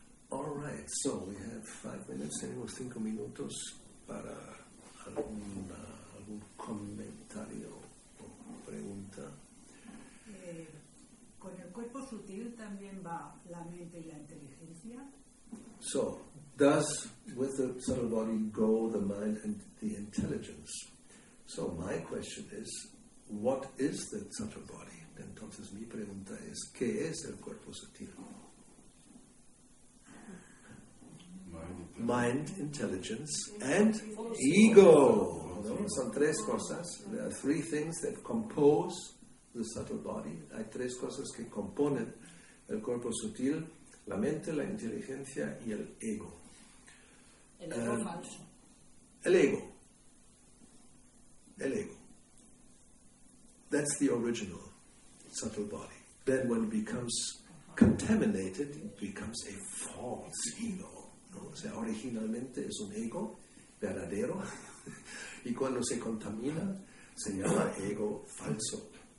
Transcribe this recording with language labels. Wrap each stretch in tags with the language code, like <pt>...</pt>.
<en>All right, so we have 5 minutes,</en> <es>tenemos 5 minutos para algún comentario o pregunta. Con el cuerpo sutil también va la mente y la inteligencia.</es> <en>So, does with the subtle body go the mind and the intelligence? So my question is, what is the subtle body?</en> <es>Entonces mi pregunta es, ¿qué es el cuerpo sutil?</es> <en>Mind, intelligence, and ego.</en> <es>¿No? Son 3 cosas.</es> <en>There are 3 things that compose the subtle body.</en> <es>Hay 3 cosas que componen el cuerpo sutil: la mente, la inteligencia y el ego. El ego falso. El ego.</es> <en>That's the original subtle body. Then when it becomes contaminated, it becomes a false ego.</en> <es>¿No? O sea, originalmente es un ego verdadero y cuando se contamina se llama ego falso.</es>